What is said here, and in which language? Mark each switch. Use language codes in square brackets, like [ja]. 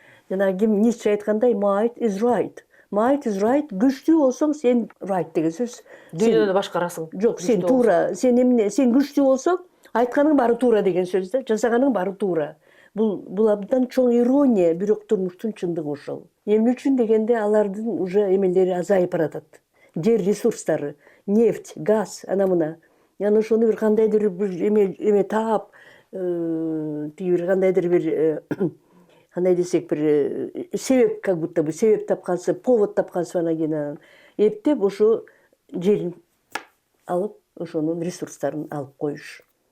[ky] Жана ким Ницше айткандай, [en] might is right. Might is right, [ky] күчтүү болсоң сен [en] right [ky] деген сөз. Дүйнөнү башкарасың. Жок, сен туура, сен эмне, сен күчтүү болсоң, айтканың баары туура деген сөз да, жасаганың баары туура. Бул абдан чоң ирония, бирок турмуштун чындыгы ошол. Эмне үчүн дегенде алардын уже эмелери азайып баратат. Жер ресурстары, нефть, газ, мына. Яны ошону бир кандайдыр бир эме таап, тиги бир кандайдыр бир кандай десек бир себеп, [ru] как будто бы [ky] себеп тапкансып, повод тапкансып, анан кийин эптеп ошо жерин алып, ошонун ресурстарын алып коюш.